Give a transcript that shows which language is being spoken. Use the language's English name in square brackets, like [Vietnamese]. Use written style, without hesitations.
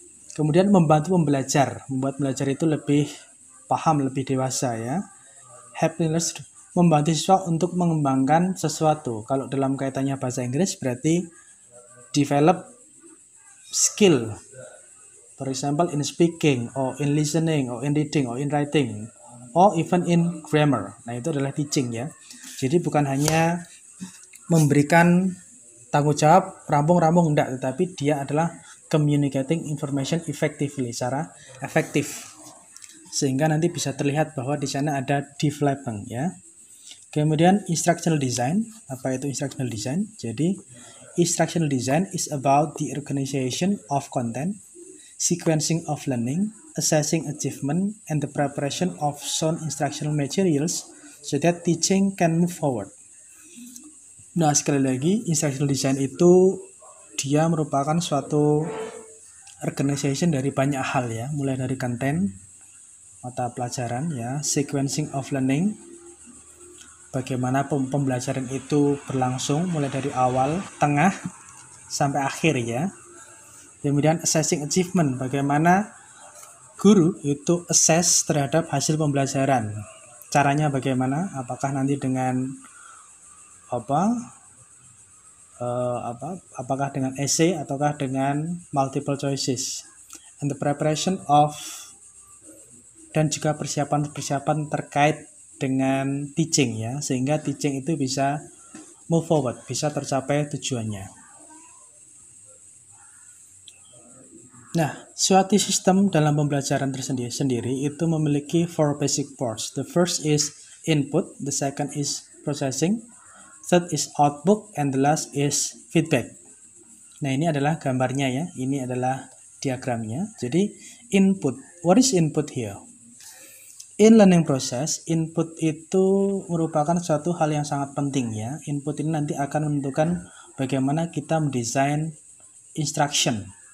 [Indonesian] Kemudian membantu membuat belajar itu lebih paham, lebih dewasa ya. [English] Helping learners, [Indonesian] membantu siswa untuk mengembangkan sesuatu. Kalau dalam kaitannya bahasa Inggris berarti [English] develop skill. For example in speaking, or in listening, or in reading, or in writing, or even in grammar. [Indonesian] Nah, itu adalah teaching ya. Jadi bukan hanya memberikan tanggung jawab rampung-rampung enggak, tetapi dia adalah [English] communicating information effectively, [Indonesian] secara efektif. Sehingga nanti bisa terlihat bahwa di sana ada development ya. Kemudian instructional design, apa itu instructional design? [English] Jadi instructional design is about the organization of content, sequencing of learning, assessing achievement, and the preparation of sound instructional materials so that teaching can move forward. [Indonesian] Nah, sekali lagi, instructional design itu dia merupakan suatu organization dari banyak hal ya, mulai dari konten, mata pelajaran ya, [English] sequencing of learning, [Indonesian] bagaimana pembelajaran itu berlangsung mulai dari awal, tengah, sampai akhir ya. Kemudian [English] assessing achievement, [Indonesian] bagaimana guru itu assess terhadap hasil pembelajaran. Caranya bagaimana? Apakah nanti dengan apakah dengan essay ataukah dengan multiple choices, [English] and the preparation of, [Indonesian] dan juga persiapan terkait dengan teaching ya, sehingga teaching itu bisa [English] move forward, [Indonesian] bisa tercapai tujuannya. Nah, suatu sistem dalam pembelajaran tersendiri itu memiliki 4 basic parts. [English] The first is input, the second is processing, third is output, and the last is feedback. [Indonesian] Nah, ini adalah gambarnya ya. Ini adalah diagramnya. Jadi, input. [English] What is input here? In learning process, [Indonesian] input itu merupakan suatu hal yang sangat penting ya. Input ini nanti akan menentukan bagaimana kita mendesain instruction.